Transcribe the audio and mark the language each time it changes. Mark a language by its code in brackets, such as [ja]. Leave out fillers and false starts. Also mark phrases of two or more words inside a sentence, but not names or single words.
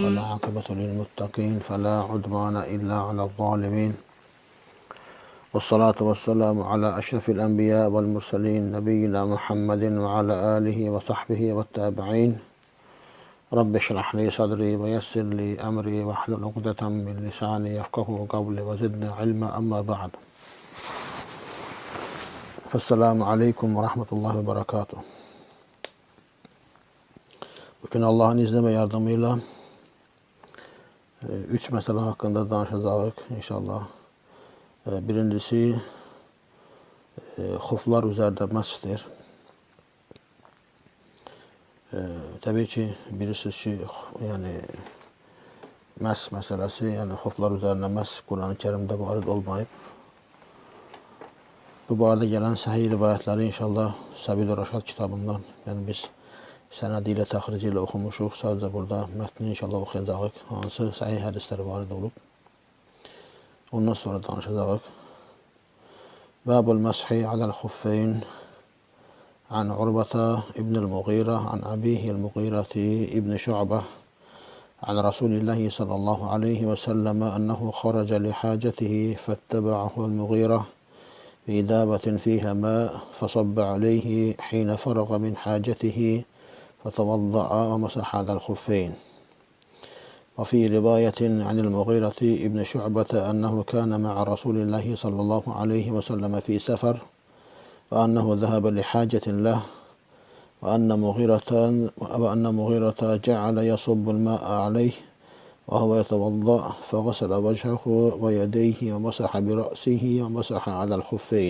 [ar] والعاقبة للمتقين فلا عدوان إلا على الظالمين، والصلاة والسلام على أشرف الأنبياء والمرسلين نبينا محمد وعلى آله وصحبه والتابعين. رب اشرح لي صدري ويسر لي أمري واحلل عقدة من لساني يفقه قولي وزدنا علما. أما بعد، فالسلام عليكم ورحمة الله وبركاته. [tr] Bugün Allah'ın izni ve yardımıyla 3 mesele hakkında danışacağız inşallah. [az] Birincisi xuflar üzerinde məsdir. Tabii ki bilirsiniz ki yani məs məsələsi, yani xuflar üzerine məs Kur'an-ı Kerim'de varid olmayıb. Bu barədə gələn səhih rivayətləri inşallah Səbil Rəşad kitabından, yani biz sənədi ilə, təxrici ilə oxumuşuq. Sadəcə burada mətni inşallah oxuyacağıq. Hansı səhih hədisləri varid olub. Ondan sonra danışacağıq. [ar] باب المسح على الخفين عن عروة بن المغيرة عن أبيه المغيرة بن شعبة عن رسول الله صلى الله عليه وسلم أنه خرج لحاجته فتبعه المغيرة بإدابة فيها ماء فصب عليه حين فرغ من حاجته فتوضأ ومسح على الخفين. وفي رواية عن المغيرة ابن شعبة أنه كان مع رسول الله صلى الله عليه وسلم في سفر، وأنه ذهب لحاجة له، وأن مغيرة جعل يصب الماء عليه وهو يتوضأ، فغسل وجهه ويديه ومسح برأسه ومسح على الخفين.